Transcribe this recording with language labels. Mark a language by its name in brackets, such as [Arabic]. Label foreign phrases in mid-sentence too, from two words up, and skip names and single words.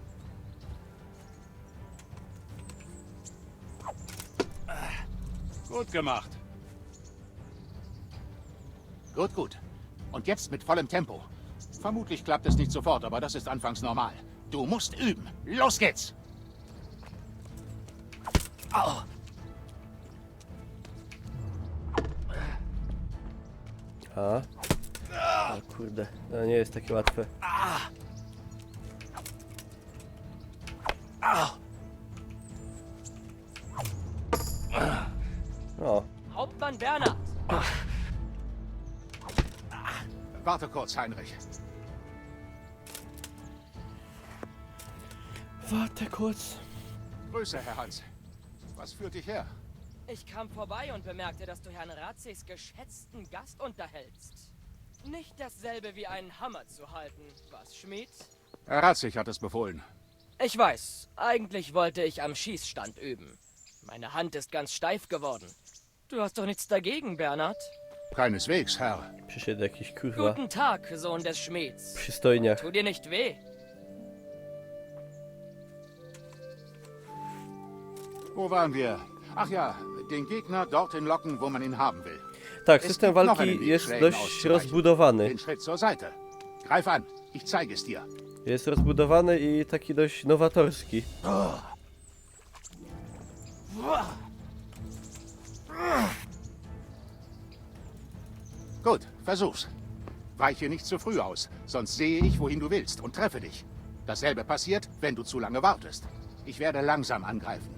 [German] Gut gemacht. Gut, gut. Und jetzt mit vollem Tempo. Vermutlich klappt es nicht sofort, aber das ist anfangs normal. Du musst üben. Los geht's! Au. [Polish] O kurde, to nie jest takie łatwe. O. [German] Hauptmann Bernhard! Warte kurz, Heinrich. Warte kurz. Grüße, Herr Hans. Was führt dich her? Ich kam vorbei und bemerkte, dass du Herrn Ratzigs geschätzten Gast unterhältst. Nicht dasselbe wie einen Hammer zu halten, was, Schmied? Herr Ratzig hat es befohlen. Ich weiß, eigentlich wollte ich am Schießstand üben. Meine Hand ist ganz steif geworden. Du hast doch nichts dagegen, Bernhard? Keineswegs, Herr. [Polish] Przyszedł jakiś kurwa [German] Guten Tag, Sohn des Schmieds. [Polish] przystojniak. [German] Tu dir nicht weh? Wo waren wir? Ach ja, den Gegner dorthin locken, wo man ihn haben will. [Polish] Tak, [German] Es [Polish] system [German] gibt noch einen [Polish] walki [German] Weg, [Polish] jest [German] Schlägen [Polish] dość [German] auszuweichen. [Polish] rozbudowany. [German] Den Schritt zur Seite. Greif an, ich zeige es dir. [Polish] Jest rozbudowany i taki dość nowatorski. [German] Gut, versuch's. Weiche nicht zu früh aus, sonst sehe ich, wohin du willst und treffe dich. Dasselbe passiert, wenn du zu lange wartest. Ich werde langsam angreifen.